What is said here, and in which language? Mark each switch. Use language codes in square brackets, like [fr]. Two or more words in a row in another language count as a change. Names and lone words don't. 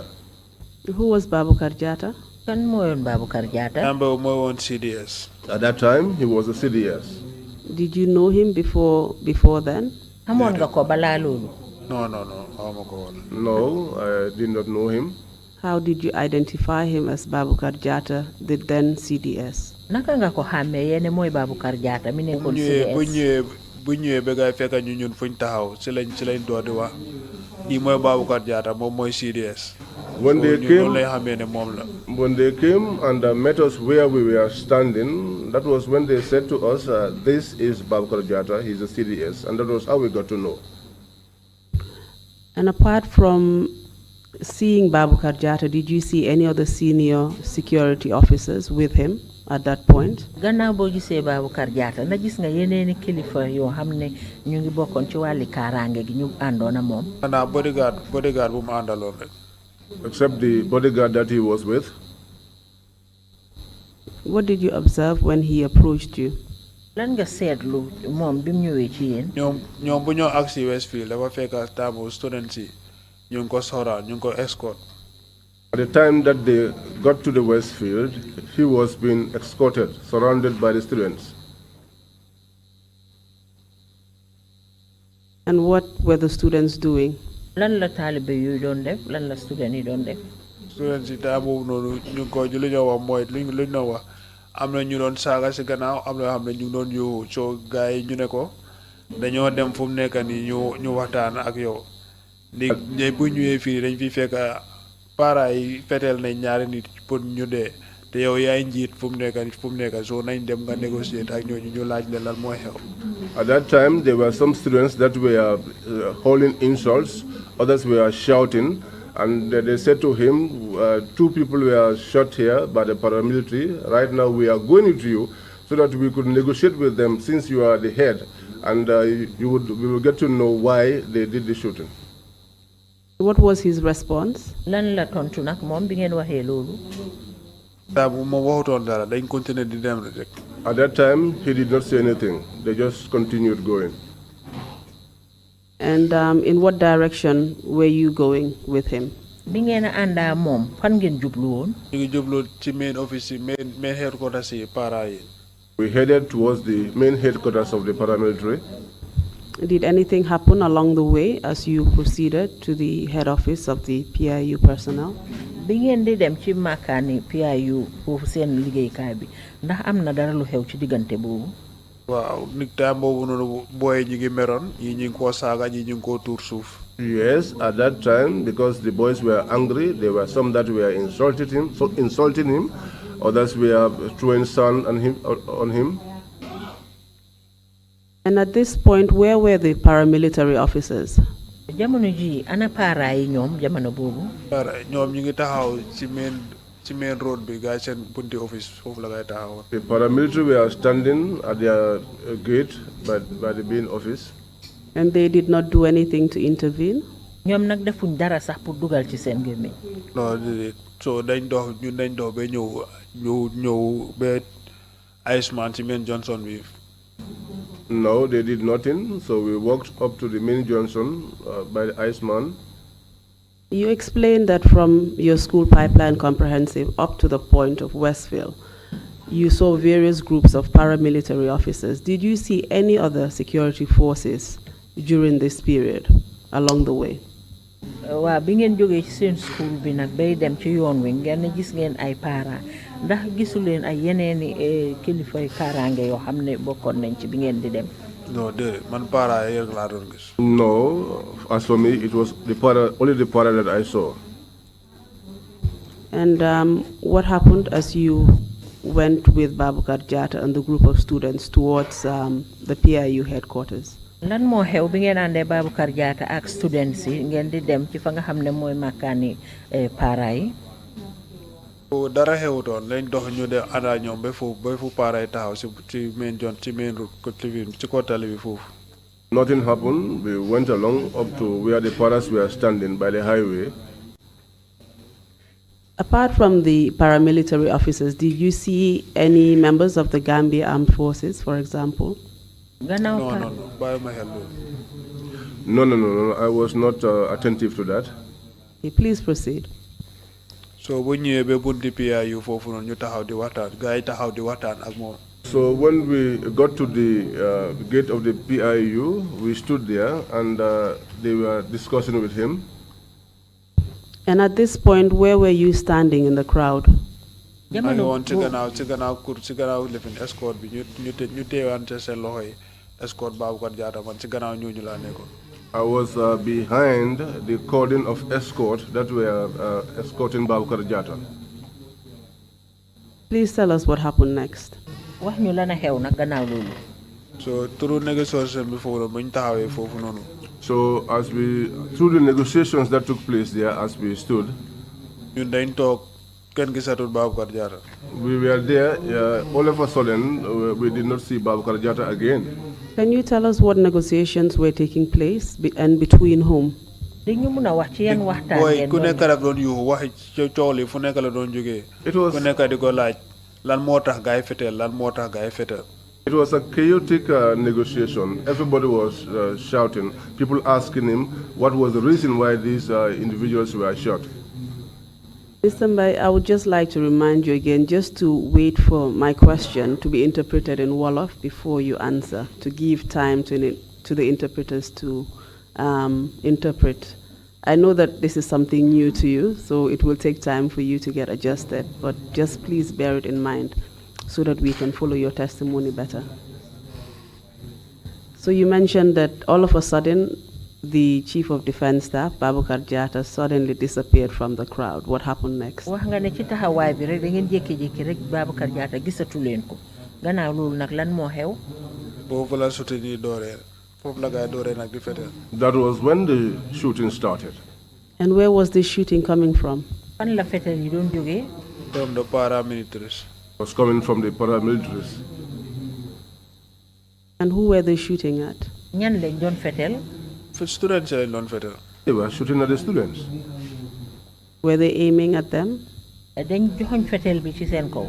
[en] Who was Baboucarr Jatta? [wo] Kan mooyoon Baboucarr Jatta? Nambe mooy woon CDS. [en] At that time, he was a CDS. Did you know him before then? [wo] Xamoon nga ko balaa loolu? No, xawma ko woon. [en] No, I did not know him. How did you identify him as Baboucarr Jatta, the then CDS? [wo] Naka nga ko xàmmee yéen mooy Baboucarr Jatta mi nekkoon CDS? bu ñëwee ba ngay fekk ñun fuñ taxaw ci lañ door di wax kii mooy Baboucarr Jatta moom mooy CDS. [en] When they came and met us where we were standing, that was when they said to us, this is Baboucarr Jatta, he's a CDS, and that was how we got to know. And apart from seeing Baboucarr Jatta, did you see any other senior security officers with him at that point? [wo] Gannaaw boo gisee Baboucarr Jatta na gis nga yeneeni kilifa yoo xam ne ñu ngi bokkoon ci wàlli kaaraange gi ñu àndoon ak moom. Xanaa bodyguard bu mu àndaloon rek. [en] Except the bodyguard that he was with. What did you observe when he approached you? [wo] lan nga seetlu moom bi mu ñëwee ci yéen. ñoom bu ñoo agsi Westfield dafa fekk taamu students yi ñu ngi ko soraan ñu ngi ko escort. [en] At the time that they got to the Westfield, he was being escorted, surrounded by the students. And what were the students doing? [wo] Lan la taalibe yu doon def lan la student yi doon def. Students yi taa boobu noonu ñu ngi ko lu ñoo wax mooy luñ ñoo wax am na ñu doon saaga si gannaaw am na xam ne ñu ngi doon yuuxu soo gars yi ñu ne ko dañoo dem fu mu nekk nii ñu waxtaan ak yow léegi bu ñëwee fii dañ fi fekk parents yi feteel nañ ñaari nit pour ñu dee te yow yaay njiit fu mu nekk soo nañ dem nga négocier ak ñooñu ñu laaj leen lan mooy xew. [en] At that time, there were some students that were hurling insults, others were shouting, and they said to him, 2 people were shot here by the paramilitary. Right now, we are going with you so that we could negotiate with them since you are the head, and we will get to know why they did the shooting. What was his response? [wo] Lan la tontu nag moom bi ngeen waxee loolu. [en] At that time, he did not say anything. They just continued going. And in what direction were you going with him? [wo] Bi ngeen a àndaa moom fan ngeen jublu woon. ñu ngi jublu ci [en] main office [wo] yi [en] main headquarters [wo] yi para yi. [en] We headed towards the main headquarters of the paramilitary. Did anything happen along the way as you proceeded to the head office of the PIU personnel? [wo] Bi ngeen di dem ci makaani PIU foofu seen liggéeykaay bi ndax am na dara lu xew ci diggante boobu. Waaw nit time boobu noonu booy ñu ngi meroon ñi ñu ngi koo saaga ñi ñu ngi koo tuur suuf. [en] Yes, at that time, because the boys were angry, there were some that were insulting him, others were throwing sand on him. And at this point, where were the paramilitary officers? [wo] Jamono ji ana para yi ñoom jamono boobu. ñoom ñu ngi taxaw ci [en] main road [wo] bi gaay seen bunti office foofu la gaay taxaw. [en] The paramilitary were standing at their gate by the main office. And they did not do anything to intervene? [wo] ñoom nag defuñ dara sax pour dugal ci seen gémmiñ. Non so dañ dox ba ñëw ba Iceman ci [en] main Johnson [wo] bi. [en] No, they did nothing. So we walked up to the main Johnson by the Iceman. You explained that from your school pipeline comprehensive up to the point of Westfield, you saw various groups of paramilitary officers. Did you see any other security forces during this period along the way? [wo] Waa bi ngeen jógee ci seen school bi nag bay dem ci yoon wi ngeen gis ngeen ay para ndax gisu leen ay yeneeni kilifay kaaraange yoo xam ne bokkoon nañ ci bi ngeen di dem. No, man para yi rek laa doon gis. [en] No, as for me, it was only the para that I saw. And what happened as you went with Babukar Jatta and the group of students towards the PIU headquarters? [wo] Lan moo xew bi ngeen àndee Babukar Jatta ak students yi ngeen di dem ci fa nga xam ne mooy makkaani para yi. Dara xewutoon lañ dox ñu de ànda ñoom ba fu para yi taxaw ci [en] main route [wo] ci kaw tali bi foofu. [en] Nothing happened. We went along up to where the paras were standing by the highway. Apart from the paramilitary officers, did you see any members of the Gambia Armed Forces, for example? No. No. I was not attentive to that. Okay, please proceed. So when you be [wo] bunti PIU fofu non ñu taxaw di waxtaan gaay taxaw di waxtaan ak moom. [en] So when we got to the gate of the PIU, we stood there and they were discussing with him. And at this point, where were you standing in the crowd? I want [wo] ci gannaaw lifin escort bi ñu teewante seen loxo yi escort Babukar Jatta man ci gannaaw ñooñu laa nekkoon. [en] I was behind the cordon of escort that were escorting Babukar Jatta. Please tell us what happened next. [wo] Wax ñu la na xew nag gannaaw loolu. [en] So through negotiation [wo] bi foofu ba ñu taxawee foofu noonu. [en] So through the negotiations that took place there as we stood, [wo] ñun dañ toog kenn gisatul Babukar Jatta. [en] We were there, all of a sudden we did not see Babukar Jatta again. Can you tell us what negotiations were taking place and between whom? [wo] Dañu mëna wax ci yan waxtaan ngeen ku nekk rek doon yu wax ci coow li fu nekk la doon jógee. Ku nekk di ko laaj lan moo tax gaay fetel lan moo tax gaay fetel. [en] It was a chaotic negotiation. Everybody was shouting, people asking him what was the reason why these individuals were shot. Mr. Mbye, I would just like to remind you again just to wait for my question to be interpreted in Wolof before you answer, to give time to the interpreters to interpret. I know that this is something new to you, so it will take time for you to get adjusted, but just please bear it in mind so that we can follow your testimony better. So you mentioned that all of a sudden, the Chief of Defense Staff, Babukar Jatta, suddenly disappeared from the crowd. What happened next? [wo] wax nga ne ci taxawaay bi rek da ngeen jékki-jékki rek Babukar Jatta gisatu leen ko gannaaw loolu nag lan moo xew. boobu la soutenir dooree foofu la gaay dooree nag di fetel. [en] That was when the shooting started. And where was this shooting coming from? [wo] fan la fetel yi doon jógee. [en] From the paramilitaries. It was coming from the paramilitaries. And who were they shooting at? [wo] ñan lañ doon fetel. [en] For students [wo] lañ doon fetel. [en] They were shooting at the students. Were they aiming at them? [wo] dañ joxoñ fetel bi ci seen kaw.